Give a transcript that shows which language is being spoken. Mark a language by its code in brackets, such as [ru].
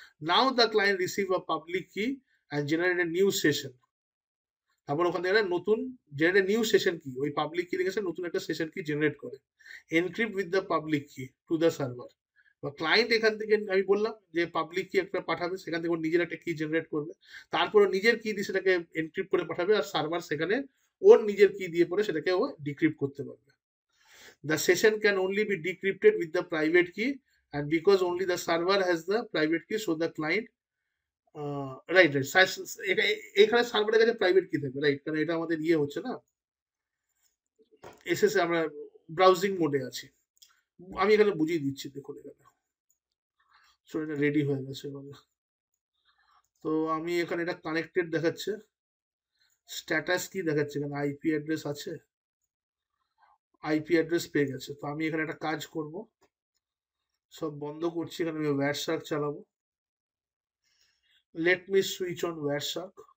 [en] Now the client receive a public key and generate a new session. [bn] তারপর ওখান থেকে নতুন জেনারেট নিউ সেশন কি, ওই পাবলিক কি লিখেছে নতুন একটা সেশন কি জেনারেট করে, [en] Encrypt with the public key to the server. [bn] বা ক্লায়েন্ট এখান থেকে আমি বললাম যে পাবলিক কি একটা পাঠাবে, সেখান থেকে ওর নিজের একটা কি জেনারেট করবে, তারপরে নিজের কি দিয়ে সেটাকে এনক্রিপ্ট করে পাঠাবে, আর সার্ভার সেখানে ওর নিজের কি দিয়ে পরে সেটাকে ও ডিক্রিপ্ট করতে পারবে। [en] The session can only be decrypted with the private key, and because only the server has the private key, so the client [bn] right right এটা এখানে সার্ভারের কাছে প্রাইভেট কি থাকবে, রাইট, কারণ এটা আমাদের ইয়ে হচ্ছে না, এসএসএ আমরা ব্রাউজিং মোডে আছি। আমি এখানে বুঝিয়ে দিচ্ছি, দেখুন এখানে এটা রেডি হয়ে গেছে এভাবে। তো আমি এখানে এটা কানেক্টেড দেখাচ্ছে, স্ট্যাটাস কি দেখাচ্ছে, এখানে আইপি অ্যাড্রেস আছে, আইপি অ্যাড্রেস পেয়ে গেছে। তো আমি এখানে একটা কাজ করব, সব বন্ধ করছি, এখানে আমি ওয়্যারশার্ক চালাবো, [en] Let me switch on Wireshark.